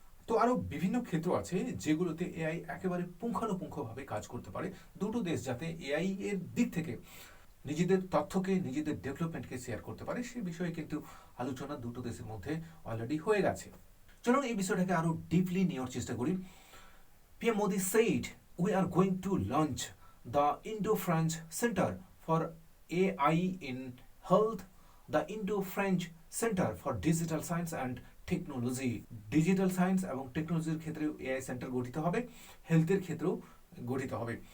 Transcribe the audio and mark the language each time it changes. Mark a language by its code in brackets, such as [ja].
[bn] তো আরও বিভিন্ন ক্ষেত্র আছে যেগুলোতে এআই একেবারে পুঙ্খানুপুঙ্খভাবে কাজ করতে পারে। দুটো দেশ যাতে এআই এর দিক থেকে নিজেদের তথ্যকে, নিজেদের ডেভেলপমেন্টকে শেয়ার করতে পারে, সে বিষয়ে কিন্তু আলোচনা দুটো দেশের মধ্যে অলরেডি হয়ে গেছে। চলুন এই বিষয়টাকে আরো ডিপলি নেওয়ার চেষ্টা করি। [en] PM Modi said, "We are going to launch the Indo-French Center for AI in Health, the Indo-French Center for Digital Science and Technology." [bn] Digital science এবং টেকনোলজির ক্ষেত্রেও এআই সেন্টার গঠিত হবে, হেলথের ক্ষেত্রেও গঠিত হবে।